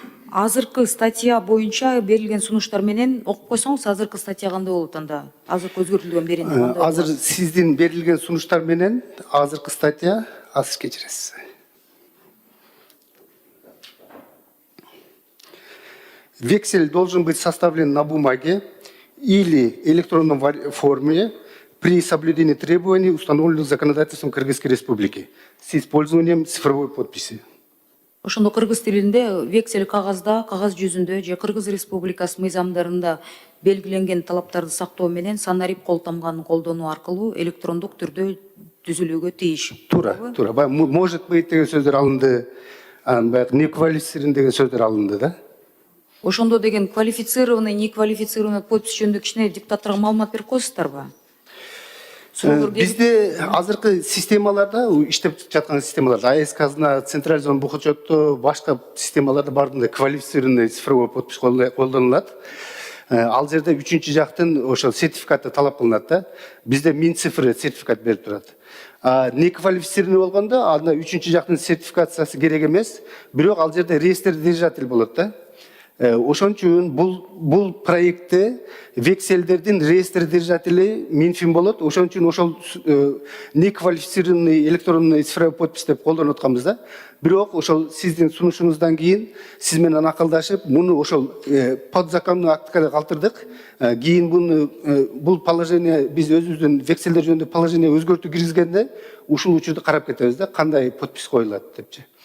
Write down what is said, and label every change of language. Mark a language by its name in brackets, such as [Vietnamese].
[Kyrgyz] Азыркы статья боюнча берилген сунуштар менен окуп койсоңуз, азыркы статья кандай болот анда? Азыркы өзгөртүлгөн беринде кандай болот? Азыр сиздин берилген сунуштар менен азыркы статья азыр кечиресиз. [Russian] Вексель должен быть составлен на бумаге или электронном форме при соблюдении требований, установленных законодательством Кыргызской Республики, с использованием цифровой подписи. [Kyrgyz] Ошондо кыргыз тилинде вексель кагазда, кагаз жүзүндө же Кыргыз Республикасы мыйзамдарында белгиленген талаптарды сактоо менен санарип кол тамганын колдонуу аркылуу электрондук түрдө түзүлүүгө тийиш. Тура. [Russian] Может быть [Kyrgyz] деген сөздөр алынды, неквалифицирован деген сөздөр алынды, да? Ошондо деген квалифицированный, неквалифицированный подпись жөнүндө кичине диктаторго маалымат берип коесуздарбы? Бизде азыркы системаларда, иштеп жаткан системаларда, АЭС-казына, централизован бухучетто, башка системаларда бардыгында [Russian] квалифицированный цифровой подпись [Kyrgyz] колдонулат. Ал жерде үчүнчү жактын ошо сертификаты талап кылынат да. Бизде Минцифры сертификат берип турат. Неквалифицированный болгондо анда үчүнчү жактын сертификациясы керек эмес, бирок ал жерде реестр держатель болот да. Ошон үчүн бул проектте векселдердин реестр держатели Минфин болот. Ошон үчүн ошол [Russian] неквалифицированный электронный цифровой подпись [Kyrgyz] деп колдонуп атканбыз да. Бирок ошол сиздин сунушуңуздан кийин сиз менен акылдашып, муну ошол подзаконный актка калтырдык. Кийин бул положение биз өзүбүздүн векселдер жөнүндө положение өзгөртүү киргизгенде ушул учурду карап кетебиз да, кандай подпись коюлат депчи.